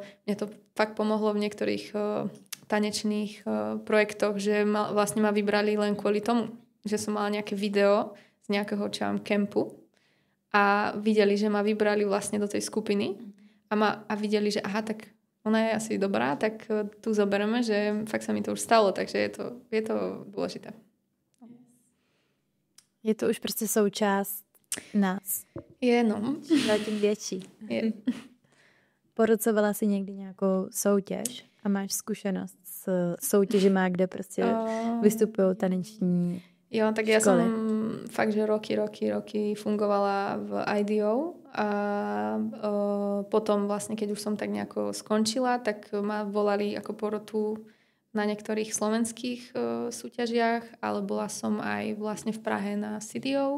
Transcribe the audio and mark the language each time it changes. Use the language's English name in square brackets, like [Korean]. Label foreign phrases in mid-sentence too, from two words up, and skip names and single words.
[Slovak] Mne to fakt pomohlo v niektorých tanečných projektoch, že vlastne ma vybrali len kvôli tomu, že som mala nejaké video z nejakého kempu a videli, že ma vybrali vlastne do tej skupiny a videli, že aha, tak ona je asi dobrá, tak tu zoberieme, že fakt sa mi to už stalo, takže je to dôležité. [Czech] Je to už prostě součást nás. Je, no. Zatím větší. Je. Porucovala si někdy nějakou soutěž a máš zkušenost s soutěžima, kde prostě vystupují taneční [Slovak] Jo, tak ja som fakt, že roky fungovala v IDO a potom vlastne, keď už som tak nejako skončila, tak ma volali ako porotu na niektorých slovenských súťažiach, ale bola som aj vlastne v Prahe na CDO.